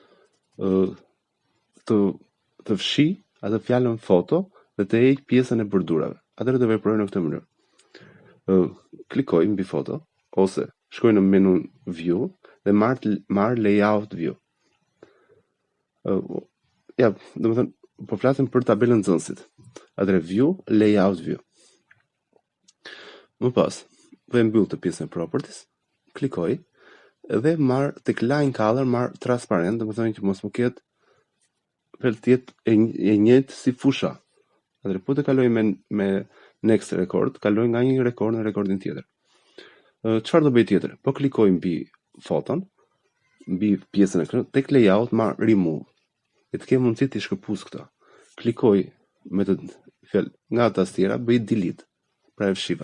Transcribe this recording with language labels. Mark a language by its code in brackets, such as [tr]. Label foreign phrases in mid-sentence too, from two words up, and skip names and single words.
[sq] Të fshi atë fjalën foto dhe të heq pjesën e bordurave. Atëherë do veproj në këtë mënyrë. Klikoj mbi foto ose shkoj në menun view dhe marr [en] layout view. [sq] Ja, domethënë po flasim për tabelën nxënësit. Atëherë [en] view, layout view. [sq] Më pas, do e mbyll të pjesën properties, klikoj dhe marr tek [en] line color, [sq] marr transparent, domethënë që mos më ketë e njëjtë si fusha. Atëherë po të kaloj me [en] next record, [sq] kaloj nga një rekord në rekordin tjetër. Çfarë do bëj tjetër? Po klikoj mbi foton, mbi pjesën e këtu, tek layout marr remove. E të kem mundësi të shkëpuz këta. Klikoj me të fjalë nga tastiera, bëj delete. Pra e fshiva.